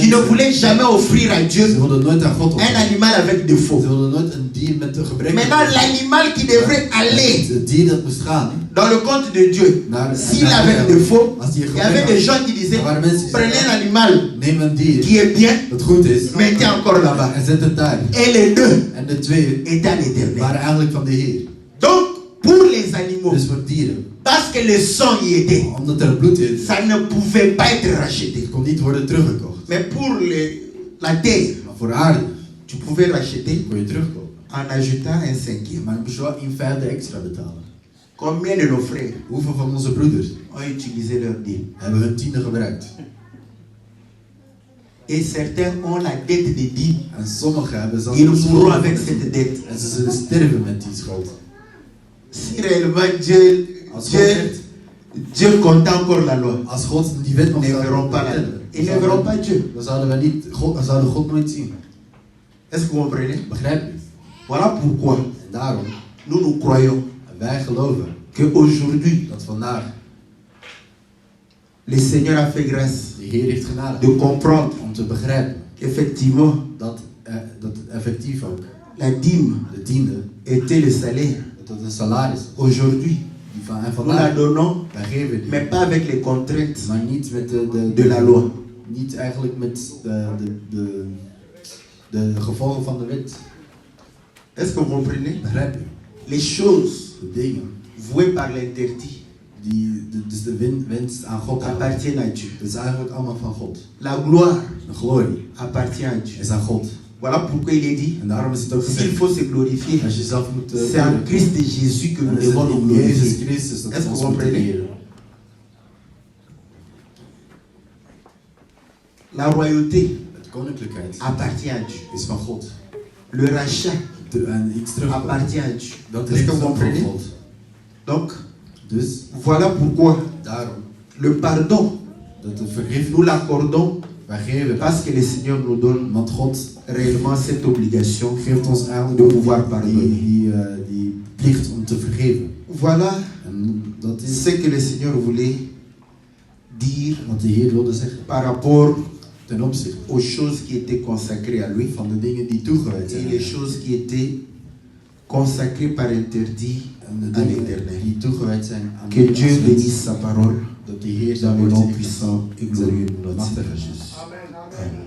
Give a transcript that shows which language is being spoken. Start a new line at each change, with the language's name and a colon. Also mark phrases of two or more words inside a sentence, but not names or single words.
French: qui ne
Dutch: mensen,
French: voulaient jamais offrir à
Dutch: ze
French: Dieu
Dutch: wilden nooit aan God
French: un
Dutch: offeren.
French: animal avec défaut.
Dutch: Ze wilden nooit een dier met een gebrek.
French: Maintenant, l'animal qui devrait aller
Dutch: Het dier dat moest gaan,
French: dans le compte de Dieu,
Dutch: naar
French: s'il avait défaut,
Dutch: als die een
French: il y avait
Dutch: gebrek
French: des
Dutch: had,
French: gens qui disaient,
Dutch: er waren mensen die
French: prenez
Dutch: zeiden,
French: l'animal
Dutch: neem een dier
French: qui est bien,
Dutch: dat goed is
French: mettez encore là-bas.
Dutch: en zet het daar.
French: Et les deux
Dutch: En de twee
French: étaient à l'éternel.
Dutch: waren eigenlijk van de Heer.
French: Donc, pour les animaux,
Dutch: Dus voor dieren,
French: parce que le sang y était,
Dutch: omdat er bloed in,
French: ça ne pouvait pas être racheté.
Dutch: kon niet worden teruggekocht.
French: Mais pour la terre,
Dutch: Maar voor aarde
French: tu pouvais racheter
Dutch: kon je terugkopen.
French: en ajoutant un cinquième.
Dutch: Maar dan moest je wel een vijfde extra betalen.
French: Combien de nos frères
Dutch: Hoeveel van onze broeders
French: ont utilisé leur dîme?
Dutch: hebben hun tiende gebruikt?
French: Et certains ont la dette de dîme.
Dutch: En sommigen hebben zelfs
French: Ils
Dutch: een
French: mourront
Dutch: schuld
French: avec
Dutch: met die-
French: cette dette.
Dutch: en ze zullen sterven met die schuld.
French: Si réellement Dieu compte encore la loi,
Dutch: Als God die wet nog
French: ils ne
Dutch: zou
French: verront pas la loi.
Dutch: vertellen,
French: Ils ne verront pas Dieu.
Dutch: dan zouden we niet God, dan zouden God nooit zien.
French: Est-ce que vous comprenez?
Dutch: Begrijp je?
French: Voilà pourquoi
Dutch: En daarom,
French: nous croyons
Dutch: wij geloven
French: qu'aujourd'hui,
Dutch: dat vandaag
French: le Seigneur a fait grâce
Dutch: de Heer heeft genade
French: de comprendre
Dutch: om te begrijpen
French: qu'effectivement,
Dutch: dat het effectief ook
French: la dîme
Dutch: de tiende,
French: était le salaire.
Dutch: dat het een salaris is.
French: Aujourd'hui,
Dutch: Die van, en
French: nous la
Dutch: vandaag,
French: donnons,
Dutch: wij geven die,
French: mais pas avec les contraintes
Dutch: maar niet met
French: de la loi.
Dutch: niet eigenlijk met de gevolgen van de wet.
French: Est-ce que vous comprenez?
Dutch: Begrijp je?
French: Les choses
Dutch: De dingen
French: vouées par l'interdit
Dutch: dus de winst aan God
French: appartiennent à Dieu.
Dutch: dat is eigenlijk allemaal van God.
French: La gloire
Dutch: De glorie
French: appartient à Dieu.
Dutch: is aan God.
French: Voilà pourquoi il est dit,
Dutch: En daarom is het ook
French: s'il
Dutch: gezegd,
French: faut se glorifier,
Dutch: als je zelf moet
French: c'est en Christ Jésus que
Dutch: dan
French: nous
Dutch: is het
French: devons nous
Dutch: in Jezus
French: glorifier.
Dutch: Christus dat
French: Est-ce
Dutch: we
French: que
Dutch: ons
French: vous
Dutch: moeten
French: comprenez?
Dutch: eren.
French: La royauté
Dutch: Het koninklijkheid
French: appartient à Dieu.
Dutch: is van God.
French: Le rachat
Dutch: En iets terugkomt,
French: appartient à Dieu.
Dutch: dat
French: Est-ce
Dutch: is
French: que vous
Dutch: van
French: comprenez?
Dutch: God.
French: Donc,
Dutch: Dus
French: voilà pourquoi
Dutch: daarom
French: le pardon,
Dutch: dat de vergifnis
French: nous l'accordons
Dutch: wij geven dat.
French: parce que le Seigneur nous donne
Dutch: Want God
French: réellement cette obligation
Dutch: geeft ons eigenlijk
French: de
Dutch: ook
French: pouvoir pardonner.
Dutch: die plicht om te vergeven.
French: Voilà
Dutch: En dat is
French: ce que le Seigneur voulait dire
Dutch: wat de Heer wilde zeggen
French: par rapport
Dutch: ten opzichte
French: aux choses qui étaient consacrées à lui
Dutch: van de dingen die toegewijd
French: et
Dutch: zijn.
French: les choses qui étaient consacrées par interdit
Dutch: En de
French: à
Dutch: dingen
French: l'Éternel.
Dutch: die toegewijd zijn aan
French: Que
Dutch: de
French: Dieu
Dutch: als mens.
French: bénisse sa parole
Dutch: Dat de Heer
French: dans
Dutch: zijn
French: le
Dutch: woord
French: nom
Dutch: zegent.
French: puissant et glorieux de notre
Dutch: Machtige
French: Seigneur
Dutch: Jezus.
French: Jésus. Amen.